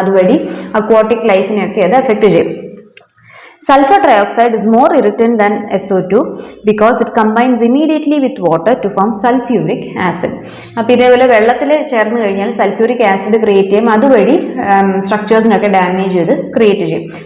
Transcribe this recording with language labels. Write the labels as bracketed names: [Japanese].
[Malayalam] അതുവഴി അക്വാട്ടിക് ലൈഫിനെയൊക്കെ അത് എഫക്ട് ചെയ്യും. [English] Sulfur trioxide is more irritant than SO2 because it combines immediately with water to form sulfuric acid. [Malayalam] അപ്പോൾ ഇതേപോലെ വെള്ളത്തിൽ ചേർന്ന് കഴിഞ്ഞാൽ സൾഫ്യൂരിക് ആസിഡ് ക്രിയേറ്റ് ചെയ്യും, അതുവഴി സ്ട്രക്ചേഴ്സിനൊക്കെ ഡാമേജ് ചെയ്ത് ക്രിയേറ്റ് ചെയ്യും.